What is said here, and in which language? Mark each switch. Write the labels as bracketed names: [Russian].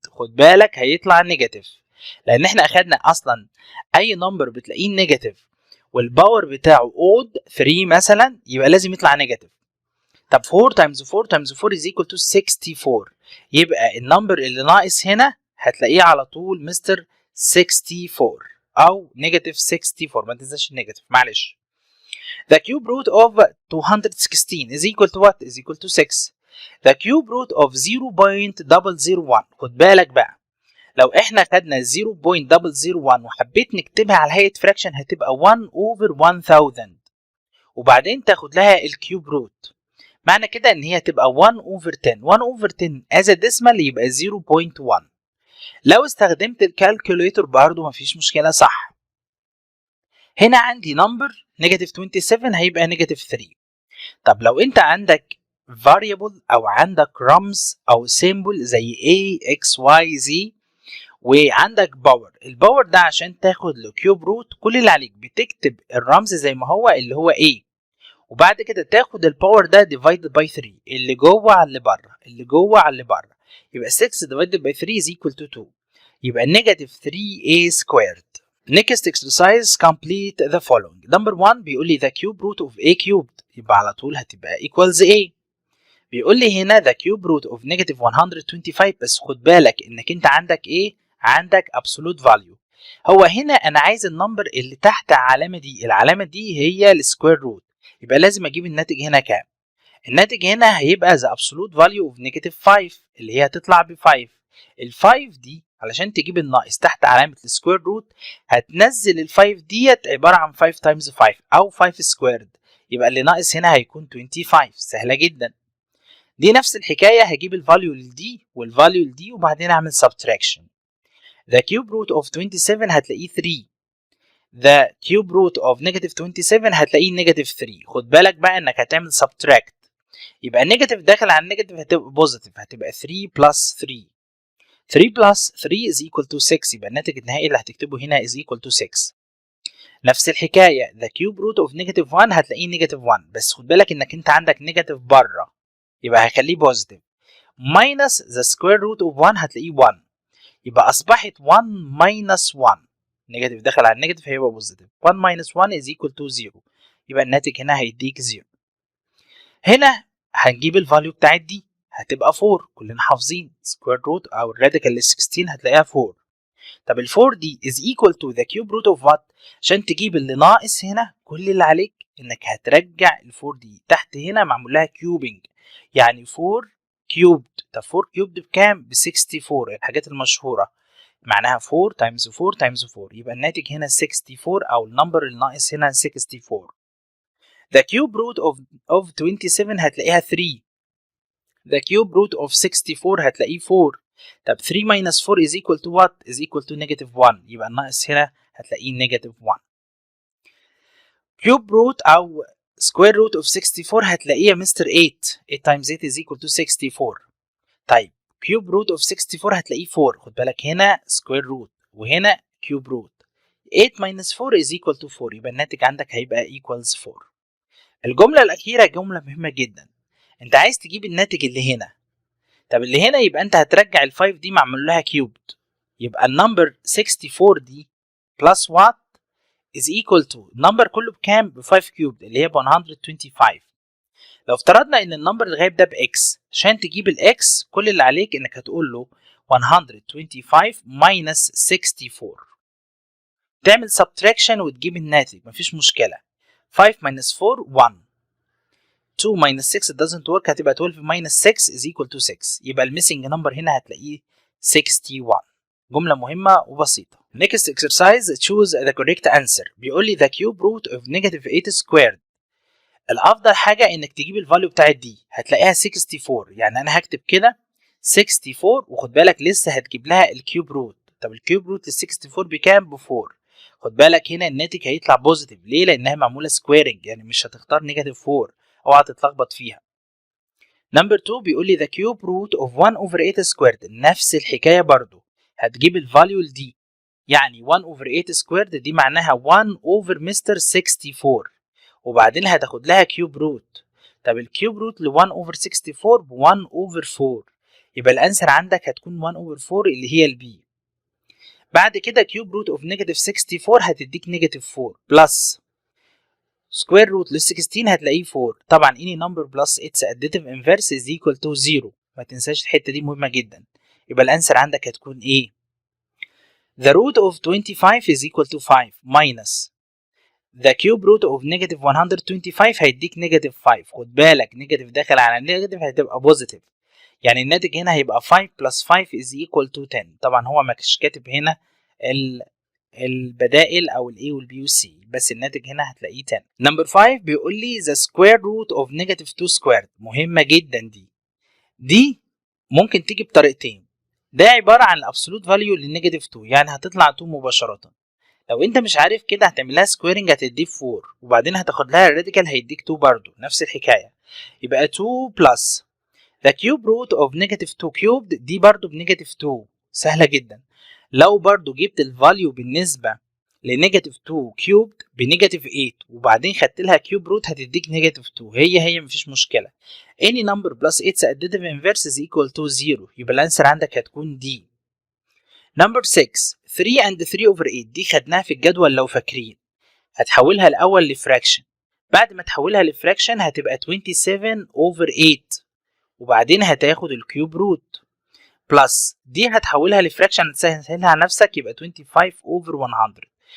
[Arabic] خد بالك هيطلع نيجاتيف لان احنا اخدنا اصلا اي نمبر بتلاقيه نيجاتيف والباور بتاعه اود 3 مثلا يبقى لازم يطلع نيجاتيف. طب 4 تايمز 4 تايمز 4 [English] is equal to 64. [Arabic] يبقى النمبر اللي ناقص هنا هتلاقيه على طول مستر 64 او نيجاتيف 64. ما تنساش النيجاتيف معلش. [English] The cube root of 216 is equal to what? Is equal to 6. The cube root of 0.001. [Arabic] خد بالك بقى لو احنا خدنا 0.001 وحبيت نكتبها على هيئة فراكشن هتبقى 1 over 1000 وبعدين تاخد لها الكيوب روت. معنى كده ان هي تبقى 1 over 10. [English] 1 over 10 as a decimal [Arabic] يبقى 0.1. لو استخدمت الكالكوليتور برضه مفيش مشكلة صح. هنا عندي نمبر نيجاتيف 27 هيبقى نيجاتيف 3. طب لو انت عندك variable او عندك رمز او سيمبل زي a x y z وعندك باور، الباور ده عشان تاخد له كيوب روت كل اللي عليك بتكتب الرمز زي ما هو اللي هو a وبعد كده تاخد الباور ده divided by 3 اللي جوه على اللي بره اللي جوه على اللي بره، يبقى [English] 6 divided by 3 is equal to 2. يبقى negative 3a squared. Next exercise complete the following. Number 1 [Arabic] بيقول لي [English] the cube root of a cubed [Arabic] يبقى على طول هتبقى [English] equals a. [Arabic] بيقول لي هنا [English] the cube root of negative 125 [Arabic] بس خد بالك انك انت عندك ايه؟ عندك absolute value. هو هنا انا عايز النمبر اللي تحت العلامه دي، العلامه دي هي السكوير روت، يبقى لازم اجيب الناتج هنا كام؟ الناتج هنا هيبقى [English] the absolute value of negative 5 [Arabic] اللي هي هتطلع ب 5. ال 5 دي علشان تجيب الناقص تحت علامه السكوير روت هتنزل ال 5 ديت عباره عن 5 تايمز 5 او 5 سكويرد، يبقى اللي ناقص هنا هيكون 25. سهله جدا. دي نفس الحكايه هجيب الفاليو لدي والفاليو لدي وبعدين اعمل subtraction. [English] The cube root of 27 [Arabic] هتلاقيه 3. [English] The cube root of negative 27 [Arabic] هتلاقيه negative 3. خد بالك بقى انك هتعمل subtract، يبقى النيجاتيف داخل على النيجاتيف هتبقى بوزيتيف، هتبقى [English] 3 plus 3. 3 plus 3 is equal to 6. [Arabic] يبقى الناتج النهائي اللي هتكتبه هنا [English] is equal to 6. [Arabic] نفس الحكايه [English] the cube root of negative 1 [Arabic] هتلاقيه negative 1 بس خد بالك انك انت عندك نيجاتيف بره يبقى هخليه بوزيتيف [English] minus the square root of 1 [Arabic] هتلاقيه 1 يبقى اصبحت [English] 1 minus 1. [Arabic] نيجاتيف دخل على النيجاتيف هيبقى بوزيتيف. [English] 1 minus 1 is equal to 0. [Arabic] يبقى الناتج هنا هيديك 0. هنا هنجيب الفاليو بتاعت دي هتبقى 4. كلنا حافظين سكوير روت او الراديكال ل 16 هتلاقيها 4. طب ال 4 دي [English] is equal to the cube root of what؟ [Arabic] عشان تجيب اللي ناقص هنا كل اللي عليك انك هترجع ال 4 دي تحت هنا معمول لها كيوبنج، يعني 4 كيوبد. طب 4 كيوبد بكام؟ ب 64. الحاجات المشهوره معناها 4 تايمز 4 تايمز 4 يبقى الناتج هنا 64 او النمبر الناقص هنا 64. [English] The cube root of 27 [Arabic] هتلاقيها 3. [English] The cube root of 64 [Arabic] هتلاقيه 4. [English] طب 3 minus 4 is equal to what? Is equal to negative 1. [Arabic] يبقى الناقص هنا هتلاقيه [English] negative 1. Cube root أو square root of 64 [Arabic] هتلاقيه مستر 8. [English] 8 times 8 is equal to 64. طيب cube root of 64 [Arabic] هتلاقيه 4. خد بالك هنا [English] square root وهنا cube root. 8 minus 4 is equal to 4. [Arabic] يبقى الناتج عندك هيبقى [English] equals 4. [Arabic] الجملة الأخيرة جملة مهمة جدا. أنت عايز تجيب الناتج اللي هنا. طب اللي هنا يبقى أنت هترجع ال 5 دي معمول لها كيوبد. يبقى النمبر 64 دي [English] plus what is equal to [Arabic] النمبر كله بكام؟ ب 5 كيوبد اللي هي ب 125. لو افترضنا إن النمبر الغايب ده بإكس، عشان تجيب الإكس كل اللي عليك إنك هتقول له [English] 125 minus 64. [Arabic] تعمل subtraction وتجيب الناتج مفيش مشكلة. [English] 5 minus 4 1. 2 minus 6 it doesn't work [Arabic] هتبقى [English] 12 minus 6 is equal to 6. [Arabic] يبقى الميسنج نمبر هنا هتلاقيه 61. جملة مهمة وبسيطة. [English] Next exercise choose the correct answer. [Arabic] بيقول لي [English] the cube root of negative 8 squared. [Arabic] الافضل حاجه انك تجيب الفاليو بتاعت دي، هتلاقيها 64. يعني انا هكتب كده 64 وخد بالك لسه هتجيب لها الكيوب روت. طب الكيوب روت لل 64 بكام؟ ب 4. خد بالك هنا الناتج هيطلع بوزيتيف. ليه؟ لانها معموله سكويرنج، يعني مش هتختار نيجاتيف 4. اوعى تتلخبط فيها. نمبر 2 بيقول لي [English] the cube root of 1 over 8 squared. [Arabic] نفس الحكايه برضو، هتجيب الفاليو لدي. يعني 1 over 8 squared دي معناها 1 over مستر 64، وبعدين هتاخد لها كيوب روت. طب الكيوب روت ل 1 over 64 ب 1 over 4، يبقى الانسر عندك هتكون 1 over 4 اللي هي البي. بعد كده كيوب روت اوف نيجاتيف 64 هتديك نيجاتيف 4 بلس سكوير روت لل 16 هتلاقيه 4. طبعا [English] any number plus its additive inverse is equal to 0. [Arabic] ما تنساش الحته دي مهمه جدا. يبقى الانسر عندك هتكون ايه؟ [English] the root of 25 is equal to 5 minus the cube root of negative 125 [Arabic] هيديك نيجاتيف 5. خد بالك نيجاتيف داخل على نيجاتيف هتبقى بوزيتيف، يعني الناتج هنا هيبقى [English] 5 plus 5 is equal to 10. [Arabic] طبعا هو ما كانش كاتب هنا البدائل او الاي والبي والسي، بس الناتج هنا هتلاقيه 10. نمبر 5 بيقول لي [English] the square root of negative 2 squared. [Arabic] مهمه جدا دي ممكن تيجي بطريقتين. ده عباره عن الابسولوت فاليو للنيجاتيف 2، يعني هتطلع 2 مباشره. لو انت مش عارف كده هتعملها سكويرنج هتديك 4، وبعدين هتاخد لها الراديكال هيديك 2 برضو نفس الحكايه. يبقى 2 بلس [English] the cube root of negative 2 cubed [Arabic] دي برضو بنيجاتيف 2. سهله جدا. لو برضو جبت الفاليو بالنسبه لنيجاتيف 2 كيوبد بنيجاتيف 8 وبعدين خدت لها كيوب روت هتديك نيجاتيف 2. هي مفيش مشكله. [English] any number plus its additive inverse is equal to 0. [Arabic] يبقى الانسر عندك هتكون دي. نمبر 6 3 and 3 over 8 دي خدناها في الجدول لو فاكرين. هتحولها الاول لفراكشن، بعد ما تحولها لفراكشن هتبقى 27 over 8 وبعدين هتاخد الكيوب روت بلس دي هتحولها لفراكشن هتسهلها على نفسك يبقى 25 over 100.